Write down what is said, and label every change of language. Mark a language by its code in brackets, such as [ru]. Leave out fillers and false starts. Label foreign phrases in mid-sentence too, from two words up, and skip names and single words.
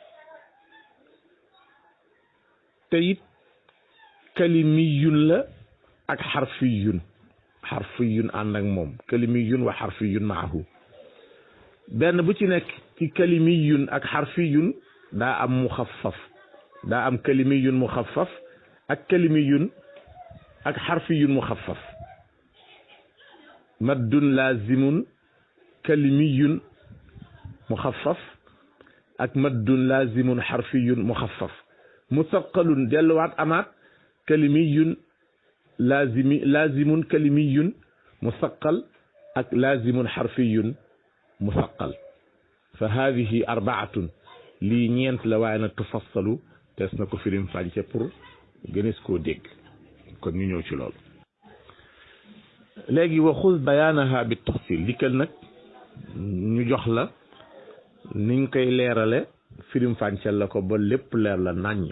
[wo] te it kalimiyun la ak xarfiyun ànd ak moom [ar] كلمي وحرفي [wo] maahu benn bu ci nekk ci kalimiyun ak xarfiyun daa am muxaffaf daa am [ar] كلمي مخفف [wo] ak kalimiyun ak [ar] حرفي مخفف مد لازم كلمي مخفف [wo] ak [ar] مد لازم حرفي مخفف مثقل [wo] delluwaat amaat [ar] كلمي لازم كلمي مثقل [wo] ak [ar] لازم حرفي مثقل فهذه أربعة [wo] lii ñeent la waaye nag tufassalu tees na ko firim fànce pour gënees koo dégg kon ñu ñëw ci loolu léegi [ar] وخذ بيانها [wo] bi tafsil dikkal nag ñu jox la niñ koy leerale firim fàncel la ko ba lépp leer la naññ